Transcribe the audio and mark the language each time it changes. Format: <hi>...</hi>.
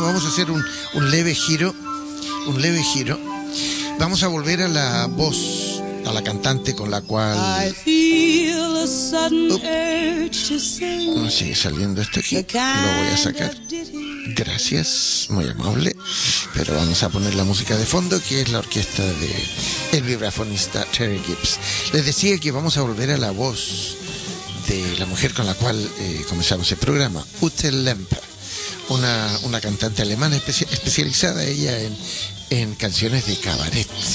<es>Vamos a hacer un leve giro. Un leve giro. Vamos a volver a la voz, a la cantante con la cual.</es> <en>I feel a sudden urge to sing.</en> <es>Oh, sigue saliendo esto aquí. Lo voy a sacar. Gracias, muy amable. Pero vamos a poner la música de fondo, que es la orquesta de el vibrafonista Terry Gibbs. Les decía que vamos a volver a la voz de la mujer con la cual comenzamos el programa, Ute Lemper, una cantante alemana especializada ella en canciones de cabaret.</es>